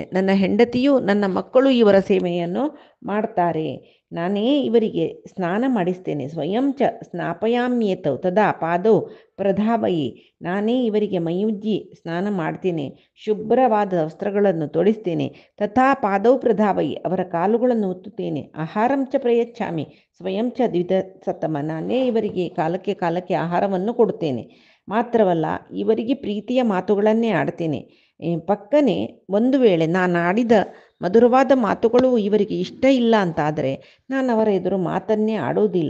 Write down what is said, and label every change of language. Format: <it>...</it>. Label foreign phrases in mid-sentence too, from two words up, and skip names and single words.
<kn>ನನ್ನ ಹೆಂಡತಿಯು ನನ್ನ ಮಕ್ಕಳು ಇವರ ಸೇವೆಯನ್ನು ಮಾಡ್ತಾರೆ. ನಾನೇ ಇವರಿಗೆ ಸ್ನಾನ ಮಾಡಿಸ್ತೇನೆ.</kn> <sa>ಸ್ವಯಂ ಚ ಸ್ನಾಪಯಾಮ್ಯೇತೌ ತದಾ ಪಾದೌ ಪ್ರಧಾವಯಿ,</sa> <kn>ನಾನೇ ಇವರಿಗೆ ಮೈಯುಜ್ಜಿ ಸ್ನಾನ ಮಾಡ್ತೇನೆ, ಶುಭ್ರವಾದ ವಸ್ತ್ರಗಳನ್ನು ತೊಡಿಸ್ತೇನೆ.</kn> <sa>ತಥಾ ಪಾದೌ ಪ್ರಧಾವಯಿ,</sa> <kn>ಅವರ ಕಾಲುಗಳನ್ನು ಒತ್ತುತ್ತೇನೆ.</kn> <sa>ಆಹಾರಂ ಚ ಪ್ರಯಚ್ಛಾಮಿ ಸ್ವಯಂ ಚ ದ್ವಿಧಸತ್ತಮ,</sa> <kn>ನಾನೇ ಇವರಿಗೆ ಕಾಲಕ್ಕೆ ಆಹಾರವನ್ನು ಕೊಡುತ್ತೇನೆ. ಮಾತ್ರವಲ್ಲ, ಇವರಿಗೆ ಪ್ರೀತಿಯ ಮಾತುಗಳನ್ನೇ ಆಡ್ತೇನೆ. ಪಕ್ಕನೆ ಒಂದು ವೇಳೆ ನಾನು ಆಡಿದ ಮಧುರವಾದ ಮಾತುಗಳು ಇವರಿಗೆ ಇಷ್ಟ ಇಲ್ಲ ಅಂತಾದರೆ ನಾನು ಅವರ ಎದುರು ಮಾತನ್ನೇ ಆಡೋದಿಲ್ಲ.</kn>